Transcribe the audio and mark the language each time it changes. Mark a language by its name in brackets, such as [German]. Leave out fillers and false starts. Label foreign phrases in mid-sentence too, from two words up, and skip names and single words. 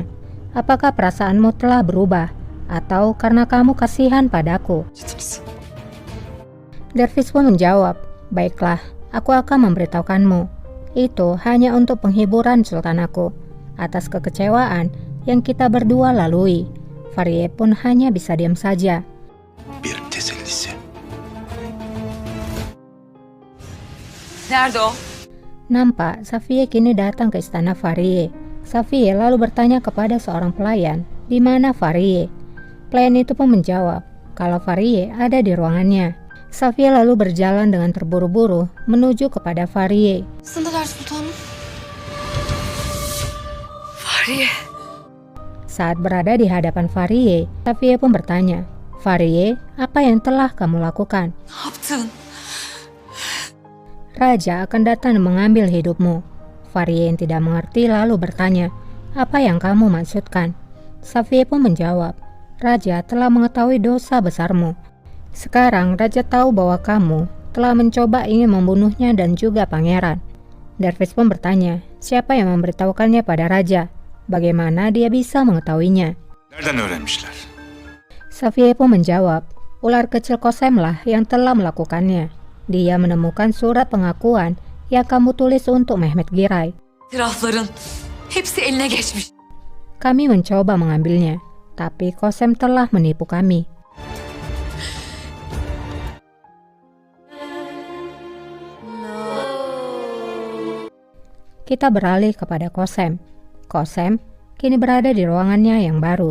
[Indonesian] Apakah perasaanmu telah berubah? Atau karena kamu kasihan padaku?" Dervis pun menjawab, "Baiklah, aku akan memberitahukanmu. Itu hanya untuk penghiburan Sultan aku. Atas kekecewaan yang kita berdua lalui." Farie pun hanya bisa diam saja. [Turkish] Nerede o? [Indonesian] Nampak Safie kini datang ke istana Farie. Safie lalu bertanya kepada seorang pelayan, "Di mana Farie?" Pelayan itu pun menjawab kalau Farie ada di ruangannya. Safie lalu berjalan dengan terburu-buru menuju kepada Farie. [Turkish] Sındılar sultanım. Fahriye. [Indonesian] Saat berada di hadapan Farie, Safie pun bertanya, "Farie, apa yang telah kamu lakukan?" [Turkish] Ne yaptın? [Indonesian] "Raja akan datang dan mengambil hidupmu." Farie yang tidak mengerti lalu bertanya, "Apa yang kamu maksudkan?" Safie pun menjawab, "Raja telah mengetahui dosa besarmu. Sekarang Raja tahu bahwa kamu telah mencoba ingin membunuhnya dan juga pangeran." Dervis pun bertanya, siapa yang memberitahukannya pada Raja? Bagaimana dia bisa mengetahuinya? [Turkish] Nereden öğrenmişler? [Indonesian] Safie pun menjawab, ular kecil Kosemlah yang telah melakukannya. Dia menemukan surat pengakuan yang kamu tulis untuk Mehmet Giray. [Turkish] Tirafların hepsi eline geçmiş. [Indonesian] Kami mencoba mengambilnya, tapi Kosem telah menipu kami. Kita beralih kepada Kosem. Kosem kini berada di ruangannya yang baru.